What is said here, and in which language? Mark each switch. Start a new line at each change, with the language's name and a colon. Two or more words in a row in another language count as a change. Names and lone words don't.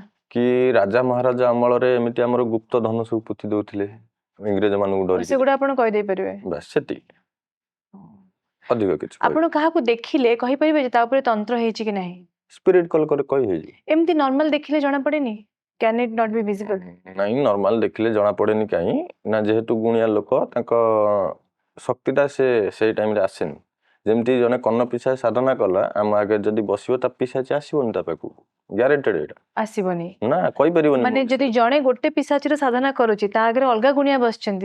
Odia: କି ରାଜା ମହାରାଜା ଅମଳରେ ଏମିତି ଆମର ଗୁପ୍ତ ଧନ ସବୁ ପୋତି ଦଉଥିଲେ ଇଂରେଜ ମାନଙ୍କୁ ଡରିକି, ସେଗୁଡା ଆପଣ କହିଦେଇ ପାରିବେ? ବାସ୍ ସେତିକି, ଅଧିକ କିଛି ଆପଣ କାହାକୁ ଦେଖିଲେ କହିପାରିବେ ଯେ ତା ଉପରେ ତନ୍ତ୍ର ହେଇଛି କି ନାହିଁ?
English: spirit call
Odia: କରି କହି ହେଇଯିବ। ଏମିତି ନର୍ମାଲ ଦେଖିଲେ ଜଣା ପଡେନି?
English: Can it not be visible?
Odia: ନାଇଁ ନର୍ମାଲ ଦେଖିଲେ ଜଣା ପଡେନି, କାହିଁ ନା ଯେହେତୁ ଗୁଣିଆ ଲୋକ ତାଙ୍କ ଶକ୍ତିଟା ସେଇ ଟାଇମରେ ଆସେନି। ଯେମିତି ଜଣେ କର୍ଣ୍ଣ ପିଶାଚ ସାଧନା କଲା ଆମ ଆଗରେ ଯଦି ବସିବ, ତା ପିଶାଚ ଆସିବନି ତା ପାଖକୁ, ଗ୍ୟାରେଣ୍ଟେଡ ଏଇଟା। ଆସିବନି? ନା କହିପାରିବନି। ମାନେ ଯଦି ଜଣେ ଗୋଟେ ପିଶାଚର ସାଧନା କରୁଛି ତା ଆଗରେ ଅଲଗା ଗୁଣିଆ ବସିଛନ୍ତି,